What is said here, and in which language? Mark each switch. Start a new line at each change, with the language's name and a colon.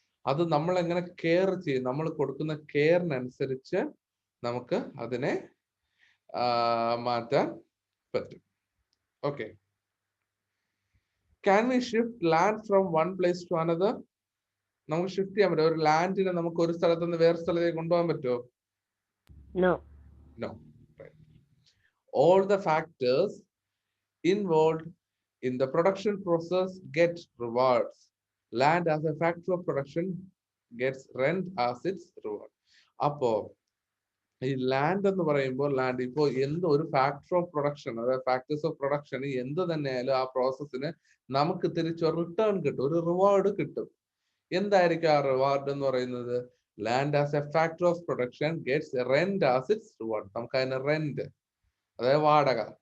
Malayalam: അത് നമ്മൾ എങ്ങനെ കെയർ ചെയ്യും, നമ്മൾ കൊടുക്കുന്ന കെയറിനനുസരിച്ച് നമുക്ക് അതിനെ മാറ്റാൻ പറ്റും.
English: Okay, can we shift land from one place to another?
Malayalam: നമുക്ക് ഷിഫ്റ്റ് ചെയ്യാൻ പറ്റുമോ? ഒരു ലാൻഡിനെ നമുക്ക് ഒരു സ്ഥലത്ത് നിന്ന് വേറെ സ്ഥലത്തേക്ക് കൊണ്ടുപോകാൻ പറ്റുമോ?
English: No. Right. All the factors involved in the production process get rewards. Land as a factor of production gets rent as its reward.
Malayalam: അപ്പോ ഈ ലാൻഡ് എന്ന് പറയുമ്പോൾ ലാൻഡ് ഇപ്പോ എന്ത് ഒരു ഫാക്ടർ ഓഫ് പ്രൊഡക്ഷൻ, അതായത് ഫാക്ടേഴ്സ് ഓഫ് പ്രൊഡക്ഷൻ എന്ത് തന്നെയായാലും ആ പ്രോസസ്സിന് നമുക്ക് തിരിച്ച് റിട്ടേൺ കിട്ടും, ഒരു റിവാർഡ് കിട്ടും. എന്തായിരിക്കും ആ റിവാർഡ് എന്ന് പറയുന്നത്?
English: Land as a factor of production gets rent as its reward.
Malayalam: നമുക്ക് അതിന് റെന്റ്, അതായത് വാടക,